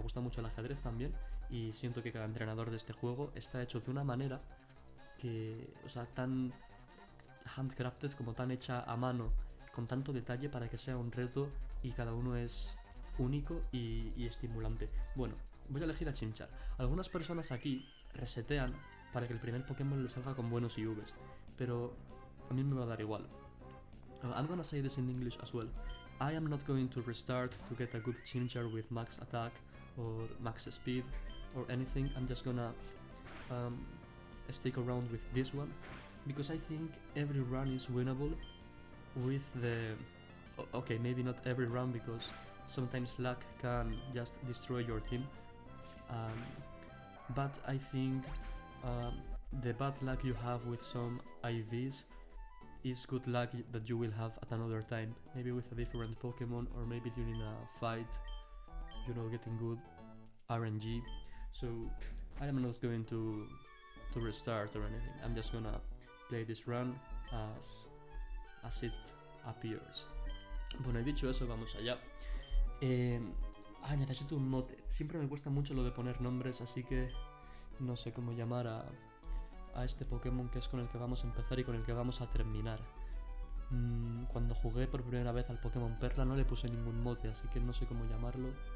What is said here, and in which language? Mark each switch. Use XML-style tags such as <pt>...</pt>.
<es>Me gusta mucho el ajedrez también y siento que cada entrenador de este juego está hecho de una manera que, o sea, tan handcrafted, como tan hecha a mano, con tanto detalle para que sea un reto y cada uno es único y estimulante. Bueno, voy a elegir a Chimchar. Algunas personas aquí resetean para que el primer Pokémon le salga con buenos IVs, pero a mí me va a dar igual.</es> <en>I'm gonna say this in English as well. I am not going to restart to get a good Chimchar with max attack or max speed or anything. I'm just gonna stick around with this one because I think every run is winnable with the... Okay, maybe not every run because sometimes luck can just destroy your team, but I think the bad luck you have with some IVs is good luck that you will have at another time, maybe with a different Pokemon or maybe during a fight, you know, getting good RNG. So I am not going to restart or anything. I'm just gonna play this run as it appears.</en> <es>Bueno, y dicho eso, vamos allá. Necesito un mote. Siempre me cuesta mucho lo de poner nombres, así que no sé cómo llamar a este Pokémon que es con el que vamos a empezar y con el que vamos a terminar. Cuando jugué por primera vez al Pokémon Perla no le puse ningún mote, así que no sé cómo llamarlo.</es>